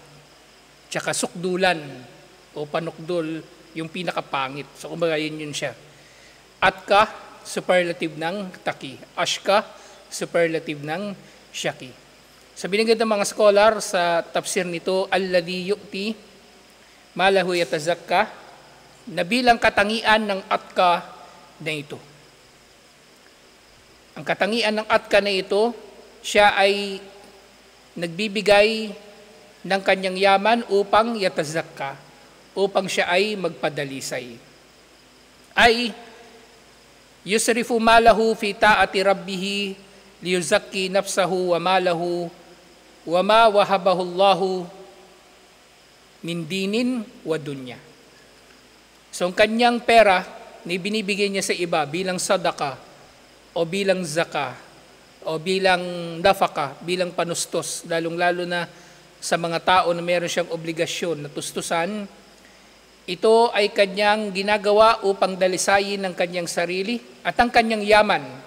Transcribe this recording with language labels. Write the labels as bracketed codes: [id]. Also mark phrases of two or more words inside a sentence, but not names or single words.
[tl] Tsaka sukdulan o panukdol yung pinakapangit. So kumbaga yun siya. Atka, superlative ng taki. Ashka, superlative ng syaki. Sa binigay ng mga scholar sa tafsir nito, [ar] الذي يؤتي ماله يتزكى, [tl] na bilang katangian ng atka na ito. Ang katangian ng atka na ito, siya ay nagbibigay ng kanyang yaman upang yatazakka, upang siya ay magpadalisay. [ar] أي يصرف ماله في طاعة ربه ليزكي نفسه وماله وما وهبه الله من دين ودنيا. [tl] So ang kanyang pera na binibigay niya sa iba bilang sadaka o bilang zaka o bilang nafaka, bilang panustos, lalong-lalo na sa mga tao na meron siyang obligasyon na tustusan, ito ay kanyang ginagawa upang dalisayin ng kanyang sarili at ang kanyang yaman